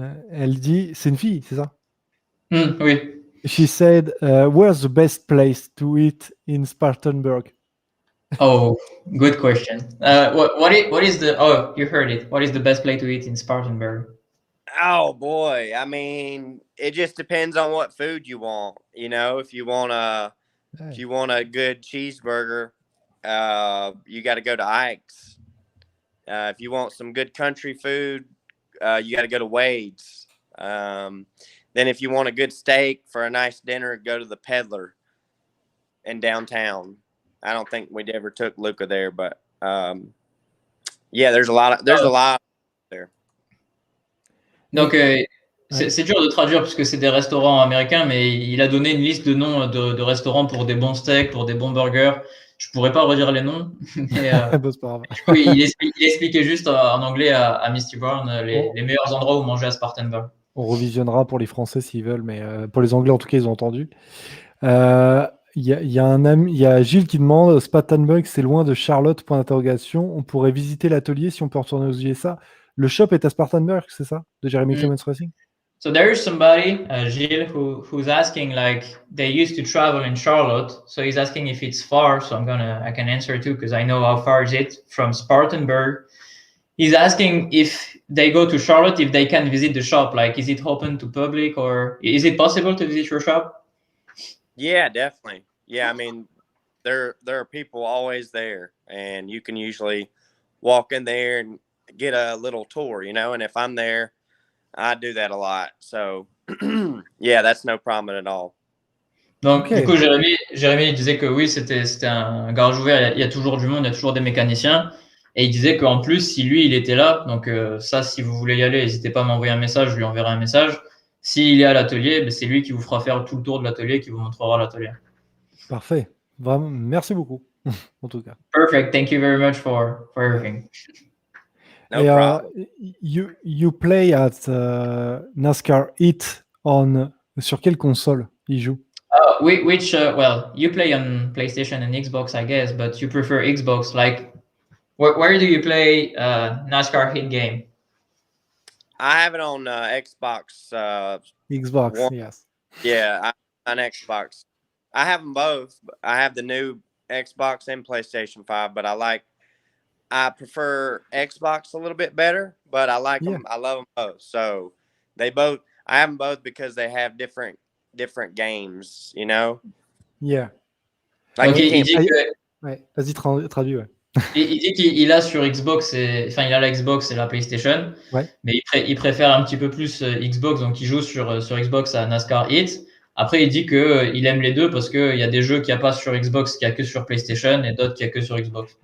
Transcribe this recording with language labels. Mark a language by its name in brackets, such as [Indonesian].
[French] Elle dit, c'est une fille, c'est ça? Oui. [English] She said, where's the best place to eat in Spartanburg? Oh, good question. What is the? Oh, you heard it. What is the best place to eat in Spartanburg? Oh boy, I mean, it just depends on what food you want. If you want a good cheeseburger, you got to go to Ike's. If you want some good country food, you got to go to Wade's. Then if you want a good steak for a nice dinner, go to the Peddler in downtown. I don't think we ever took Luca there, but yeah, there's a lot there. [French] Donc, c'est dur de traduire parce que c'est des restaurants américains, mais il a donné une liste de noms de restaurants pour des bons steaks, pour des bons burgers. Je pourrais pas redire les noms, mais c'est pas grave. il expliquait juste en anglais à Misty Brown les meilleurs endroits où manger à Spartanburg. On revisionnera pour les Français s'ils veulent, mais pour les Anglais, en tout cas, ils ont entendu. Il y a Gilles qui demande, Spartanburg, c'est loin de Charlotte, point d'interrogation. On pourrait visiter l'atelier si on peut retourner aux USA. Le shop est à Spartanburg, c'est ça? De Jeremy Clements Racing? [English] So there is somebody, Gilles, who's asking, like, they used to travel in Charlotte. So he's asking if it's far. So I can answer too, because I know how far is it from Spartanburg. He's asking if they go to Charlotte, if they can visit the shop. Like, is it open to public, or is it possible to visit your shop? Yeah, definitely. Yeah, I mean, there are people always there, and you can usually walk in there and get a little tour, and if I'm there, I do that a lot. So, yeah, that's no problem at all. [French] Donc, du coup, Jérémy disait que oui, c'était un garage ouvert, il y a toujours du monde, il y a toujours des mécaniciens. Et il disait qu'en plus, si lui, il était là, donc ça, si vous voulez y aller, n'hésitez pas à m'envoyer un message, je lui enverrai un message. s'il est à l'atelier, ben, c'est lui qui vous fera faire tout le tour de l'atelier, qui vous montrera l'atelier. Parfait. Vraiment, merci beaucoup, en tout cas. [English] Perfect. Thank you very much for everything. No [French] Et [English] problem. you play at [French] NASCAR Heat sur quelle console il joue? [English] Which well, you play on PlayStation and Xbox, I guess, but you prefer Xbox. Like, where do you play NASCAR Hit game? I have it on Xbox. Xbox, One. yes. Yeah, on Xbox. I have them both. I have the new Xbox and PlayStation 5, but I prefer Xbox a little bit better, but I like them. I love them both. So I have them both because they have different games, you know? Yeah. Like [French] Donc, il dit que Ouais, vas-y, traduis, ouais. il dit qu'il a sur Xbox, enfin, il a la Xbox et la PlayStation, Ouais. mais il préfère un petit peu plus Xbox, donc il joue sur Xbox à NASCAR Heat. Après, il dit qu'il aime les deux parce qu'il y a des jeux qu'il n'y a pas sur Xbox, qu'il n'y a que sur PlayStation, et d'autres qu'il n'y a que sur Xbox.